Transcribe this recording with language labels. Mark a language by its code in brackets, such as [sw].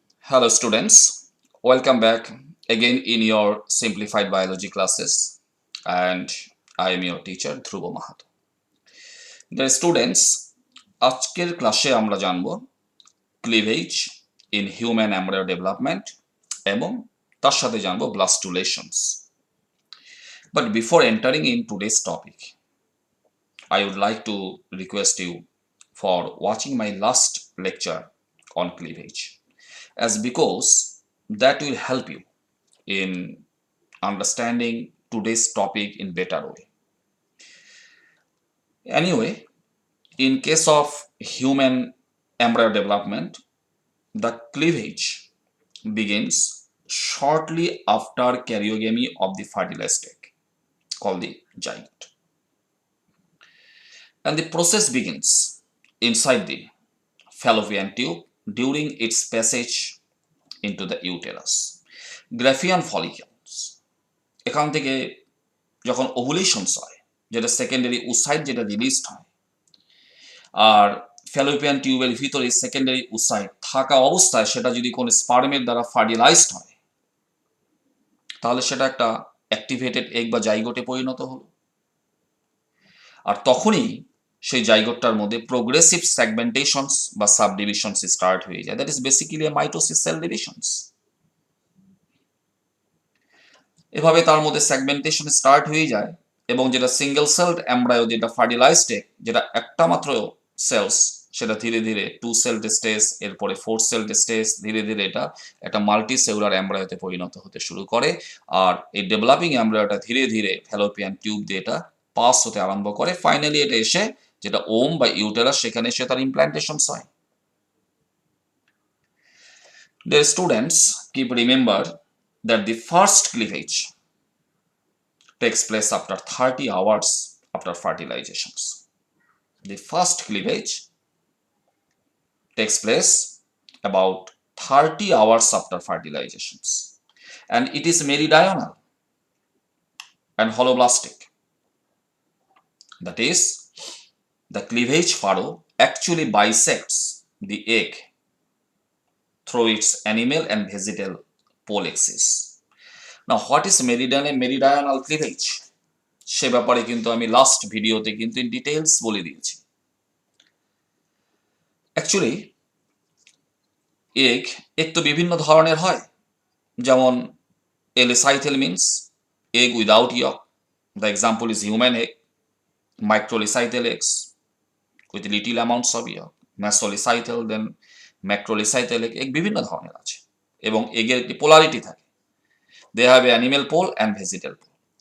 [en] Hello students, welcome back again in your simplified biology classes, and I am your teacher Dhruvo Mahato. The students, [bn] আজকের ক্লাসে আমরা জানব [en] cleavage in human embryo development [bn] এবং তার সাথে জানব ব্লাস্টুলেশনস। [en] But before entering in today's topic, I would like to request you for watching my last lecture on cleavage, as because that will help you in understanding today's topic in better way. Anyway, in case of human embryo development, the cleavage begins shortly after karyogamy of the fertilized egg, called the zygote. And the process begins inside the fallopian tube during its passage into the uterus. [bn] Graafian follicles এখান থেকে যখন ওভুলেশনস হয়, যেটা secondary oocyte যেটা released হয়, আর Fallopian টিউবের ভিতরে secondary oocyte থাকা অবস্থায় সেটা যদি কোনো স্পার্মের দ্বারা ফার্টিলাইজড হয়, তাহলে সেটা একটা অ্যাক্টিভেটেড এগ বা জাইগোটে পরিণত হলো। আর তখনই সেই জাইগোটটার মধ্যে প্রোগ্রেসিভ সেগমেন্টেশনস বা সাবডিভিশনস স্টার্ট হয়ে যায়। [en] That is basically a mitosis cell divisions. [bn] এভাবে তার মধ্যে সেগমেন্টেশন স্টার্ট হয়ে যায় এবং যেটা সিঙ্গেল সেলড এমব্রায়ো, যেটা ফার্টিলাইজড এগ, যেটা একটা মাত্র সেলস, সেটা ধীরে ধীরে 2 সেলড স্টেজ, এরপরে 4 সেলড স্টেজ, ধীরে ধীরে এটা একটা মাল্টি সেলুলার এমব্রায়োতে পরিণত হতে শুরু করে। আর এই ডেভেলপিং এমব্রায়োটা ধীরে ধীরে ফ্যালোপিয়ান টিউব দিয়ে এটা পাস হতে আরম্ভ করে। ফাইনালি এটা এসে যেটা ওম বা ইউটেরাস, সেখানে এসে তার ইমপ্ল্যান্টেশনস হয়। [en] Dear students, keep remember that the first cleavage takes place after 30 hours after fertilizations. The first cleavage takes place about 30 hours after fertilizations, and it is meridional and holoblastic. That is, the cleavage furrow actually bisects the egg through its animal and vegetal pole axis. Now, what is meridional cleavage? [bn] সে ব্যাপারে কিন্তু আমি last ভিডিওতে কিন্তু in details বলে দিয়েছি। Actually egg তো বিভিন্ন ধরনের হয়, যেমন এলিসাইথেল means [en] egg without yolk. The example is human egg. Microlycythal eggs with little amounts of yolk. Mesolycythal, then macrolycythal egg [bn] বিভিন্ন ধরনের আছে এবং এগের একটি পোলারিটি থাকে। [en] They have animal pole and vegetal pole.